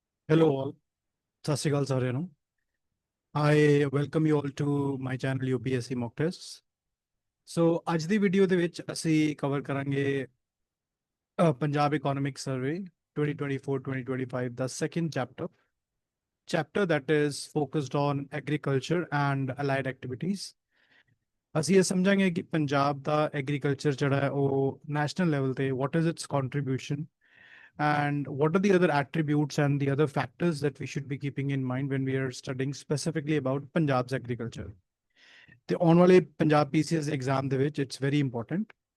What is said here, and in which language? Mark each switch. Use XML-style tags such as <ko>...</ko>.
<en>Hello all,</en> <pa>ਸਤਿ ਸ਼੍ਰੀ ਅਕਾਲ ਸਾਰਿਆਂ ਨੂੰ।</pa> <en>I welcome you all to my channel UPSC mock tests.</en> <pa>So ਅੱਜ ਦੀ video ਦੇ ਵਿੱਚ ਅਸੀਂ ਕਵਰ ਕਰਾਂਗੇ Punjab Economic Survey 2024-2025 ਦਾ second chapter</pa> <en>that is focused on agriculture and allied activities.</en> <pa>ਅਸੀਂ ਇਹ ਸਮਝਾਂਗੇ ਕਿ ਪੰਜਾਬ ਦਾ ਐਗਰੀਕਲਚਰ ਜਿਹੜਾ ਹੈ ਉਹ ਨੈਸ਼ਨਲ ਲੈਵਲ ਤੇ</pa> <en>what is its contribution and what are the other attributes and the other factors that we should be keeping in mind when we are studying specifically about Punjab's agriculture.</en> <pa>The on wale Punjab PCS exam de vich,</pa> <en>it's very important.</en>